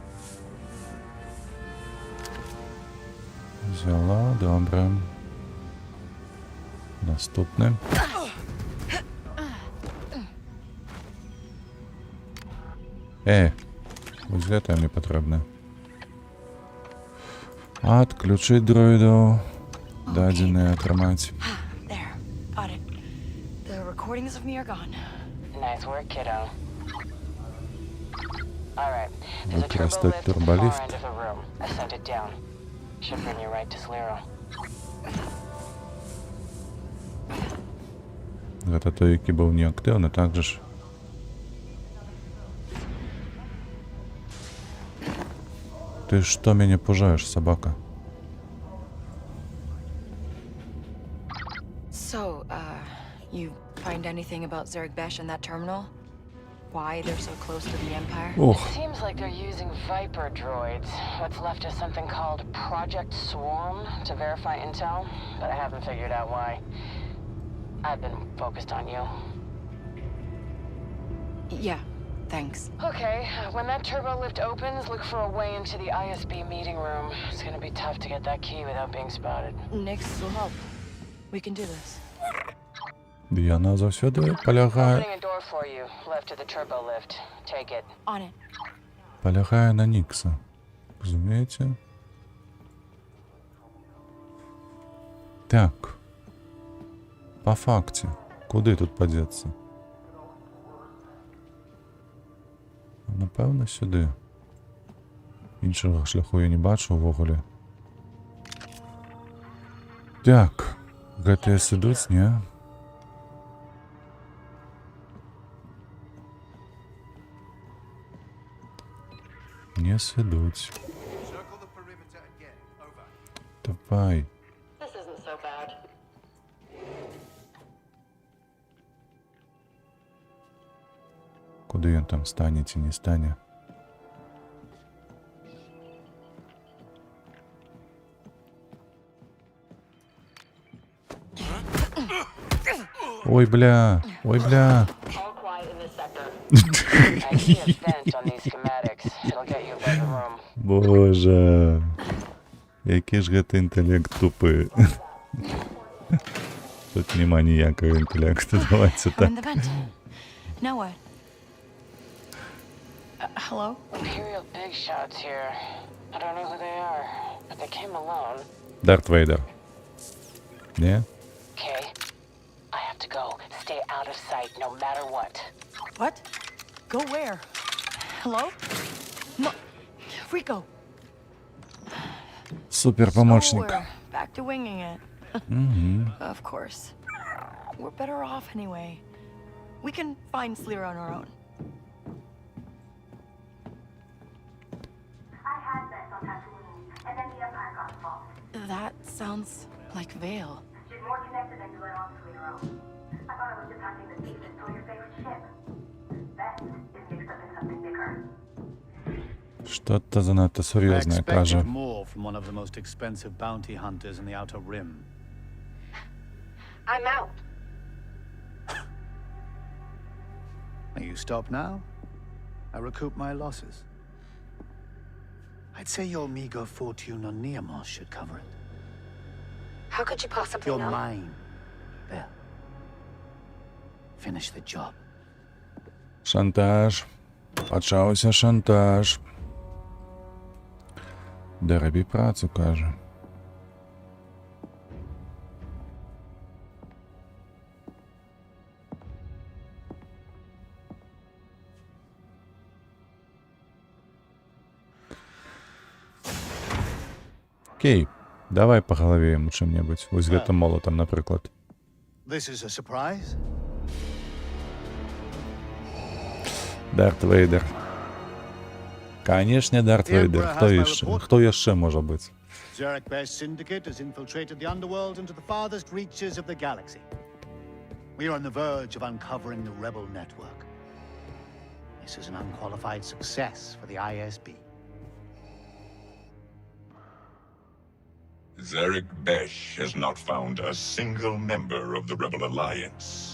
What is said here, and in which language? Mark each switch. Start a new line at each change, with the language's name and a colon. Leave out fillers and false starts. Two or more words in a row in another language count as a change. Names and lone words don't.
Ukrainian: Взяла, добре. Наступне.
Belarusian: Ось гэта мне патрэбна. Адключыць дроідаў. Дадзеныя атрымаць.
English: There, got it. The recordings of me are gone. Nice work, kiddo. All right. There's a
Ukrainian: Використать
English: turbo lift at the far
Russian: турболифт.
English: end of the room. I sent it down. Should bring you right to Sliro.
Belarusian: Гэта той, які быў неактыўны, так жа ж. Ты што мяне пужаеш, сабака?
English: So, you find anything about Zerg Besh and that terminal? Why they're so close to the Empire? Ох, Seems like they're using Viper droids. What's left is something called Project Swarm to verify intel, but I haven't figured out why. I've been focused on you. Yeah, thanks. Okay, when that turbo lift opens, look for a way into the ISB meeting room. It's gonna be tough to get that key without being spotted. Nix will help. We can do this.
Belarusian: Яна заўсёды палягае
English: Opening a door for you, left of the turbo lift. Take it. On it.
Belarusian: палягае на Нікса. Разумееце? Так. Па факце. Куды тут падзецца? Напэўна, сюды. Іншага шляху я не бачу ўвогуле. Так. Гэтыя сыдуць, не? Не сыдуць. Давай.
English: This isn't so bad.
Belarusian: Куды ён там стане ці не стане?
Russian: Ой, бля! Ой, бля!
English: All quiet in this sector. I see a vent on these schematics. It'll get you above the room.
Belarusian: Боже! Які ж гэта інтэлект тупы. Тут нема ніякага інтэлекту.
Russian: Давайте
English: I'm
Belarusian: так.
English: in the vent. Now what? Hello? Imperial big shots here. I don't know who they are, but they came alone.
Belarusian: Дарт Вейдер. Не?
English: Okay. I have to go. Stay out of sight no matter what. What? Go where? Hello? No. Rico.
Russian: Супер
English: So
Russian: помощник.
English: we're back to winging it. Of course. We're better off anyway. We can find Sliro on our own. I had bets on Tatooine, and then the Empire got involved. That sounds like Vale. She's more connected than you let on, Sliro. I thought I was just hunting the thief that stole your favorite ship. Best is mixed up in something bigger.
Ukrainian: Що-то занадто
English: I
Ukrainian: серйозне каже.
English: expected more from one of the most expensive bounty hunters in the Outer Rim. I'm out. May you stop now? I recoup my losses. I'd say your meager fortune on Neamos should cover it. How could you possibly You're mine, Belle. Finish the job.
Belarusian: Шантаж. Пачаўся шантаж. Дай рабі працу, каже.
Ukrainian: Окей, давай по голове йому чим-небудь. Ось гэтым молотом, наприклад.
English: This is a surprise?
Belarusian: Дарт Вейдер. Конечно, Дарт Вейдер. Хто яшчэ можа быць?
English: Zerek Besh Syndicate has infiltrated the underworld into the farthest reaches of the galaxy. We are on the verge of uncovering the rebel network. This is an unqualified success for the ISB. Zerek Besh has not found a single member of the Rebel Alliance.